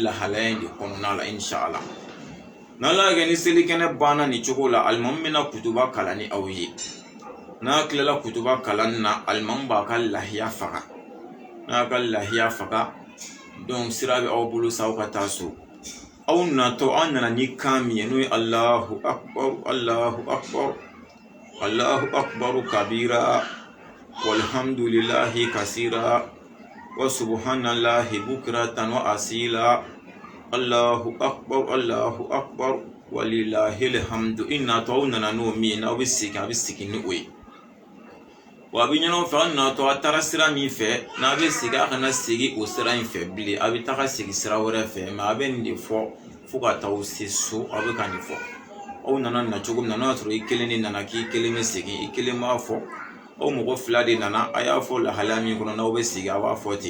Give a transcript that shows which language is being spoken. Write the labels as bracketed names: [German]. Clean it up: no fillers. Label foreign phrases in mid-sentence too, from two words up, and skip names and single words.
[Bambara] lahalaya in de kɔnɔna la inshallah n'ala y'a kɛ ni seli kɛnɛ banna nin cogo la alimami bɛna kutuba kalan ni aw ye n'a tilala kutuba kalan na alimami b'a ka lahiya faga n'a y'a ka lahiya faga donc sira bɛ aw bolo sa aw ka taa so aw natɔ an nana ni kan min ye n'o ye [Arabic] الله أكبر الله أكبر الله أكبر كبيرا والحمد لله كثيرا وسبحان الله بكرة وأصيلا الله أكبر ولله الحمد [Bambara] inna to nana no mi na bi sigi ni o ye wa bi ɲɔgɔn fɛ an natɔ a taara sira min fɛ n'a bɛ sigi a kana sigi o sira in fɛ bilen a bɛ taga sigi sira wɛrɛ fɛ mɛ a bɛ nin de fɔ fo ka taa se so a bɛ ka nin fɔ aw nana na cogo min na n'o y'a sɔrɔ i kelen de nana k'i kelen bɛ segin i kelen b'a fɔ aw mɔgɔ 2 de nana a y'a fɔ lahalaya min kɔnɔ n'aw bɛ sigi a b'a fɔ ten